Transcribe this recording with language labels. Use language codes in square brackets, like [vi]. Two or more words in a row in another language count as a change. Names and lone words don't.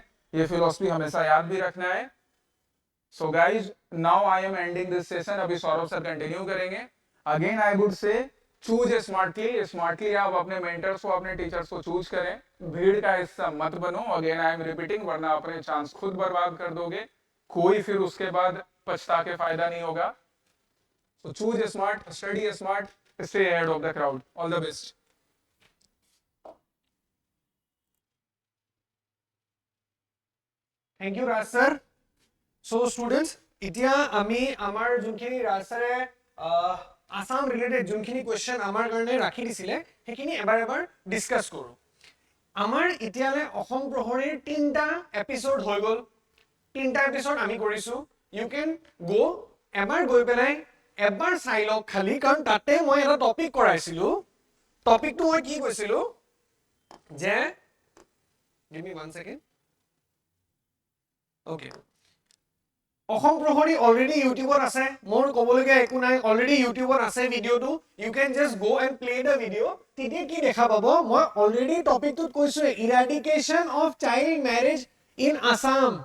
[hi] ये फिलॉसफी हमेशा याद भी रखना है। [en] so guys now I am ending this session. [hi] अभी सौरभ सर कंटिन्यू करेंगे। [en] again I would say choose smartly. [hi] स्मार्टली आप अपने मेंटर्स को, अपने टीचर्स को चूज करें। भीड़ का हिस्सा मत बनो। [en] again I am repeating, [hi] वरना अपने चांस खुद बर्बाद कर दोगे, कोई फिर उसके बाद पछता के फायदा नहीं होगा। [en] So choose smart, study smart, stay ahead of the crowd. All the best. Thank you, Raj sir. So students, [as] এতিয়া আমি আমাৰ যোনখিনি ৰাজ ছাৰে [en] Assam related [as] যোনখিনি কোৱেশ্চন আমাৰ কাৰণে ৰাখি দিছিলে সেইখিনি এবাৰ এবাৰ ডিসকাস কৰো। আমাৰ এতিয়ালে অসম প্ৰহৰীৰ 3টা এপিসোড হৈ গল। 3টা এপিসোড আমি কৰিছো। [en] you can go [as] এবাৰ গৈ পেলাই এবাৰ চাই লওক খালি, কাৰণ তাতে মই এটা টপিক কৰাইছিলো। টপিকটো মই কি কৈছিলো যে, [en] give me 1 second. Okay. [as] অসম প্ৰহৰী অলৰেডি ইউটিউবত আছে, মোৰ ক'বলগীয়া একো নাই, অলৰেডি ইউটিউবত আছে ভিডিঅ'টো। [en] you can just go and play the video'. [as] তেতিয়া কি দেখা পাব, মই অলৰেডি টপিকটোত কৈছো [en] eradication of child marriage in Assam.